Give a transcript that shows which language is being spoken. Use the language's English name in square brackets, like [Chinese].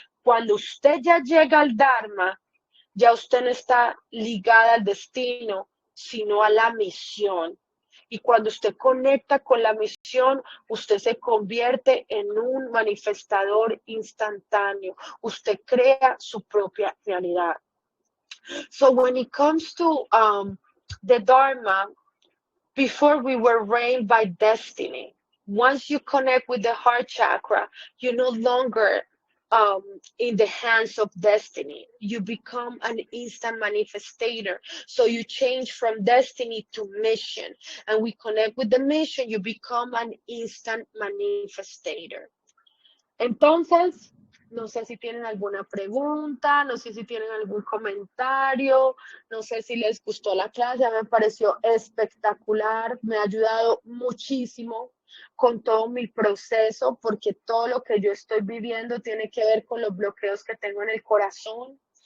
[Spanish] Cuando usted ya llega al Dharma, ya usted no está ligada al destino, sino a la misión. Y cuando usted conecta con la misión, usted se convierte en un manifestador instantáneo. Usted crea su propia realidad. [English] So when it comes to the Dharma, before we were reigned by destiny. Once you connect with the heart chakra, you're no longer in the hands of destiny. You become an instant manifestator. So you change from destiny to mission. And we connect with the mission, you become an instant manifestator. [Spanish] Entonces, no sé si tienen alguna pregunta, no sé si tienen algún comentario, no sé si les gustó la clase, me pareció espectacular, me ha ayudado muchísimo con todo mi proceso, porque todo lo que yo estoy viviendo tiene que ver con los bloqueos que tengo en el corazón.